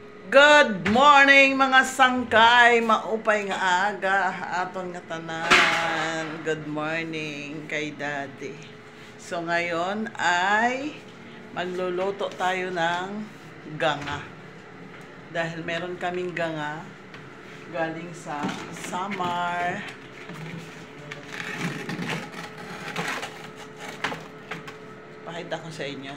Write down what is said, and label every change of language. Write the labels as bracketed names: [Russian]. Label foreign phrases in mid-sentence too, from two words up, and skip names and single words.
[English] Good morning [Waray] mga sangkay, maupay nga aga, aton nga tanan. [English] Good morning [Waray] kay Daddy. [Filipino] So ngayon ay magluluto tayo ng ganga. Dahil meron kaming ganga galing sa Samar. Pakita ko sa inyo.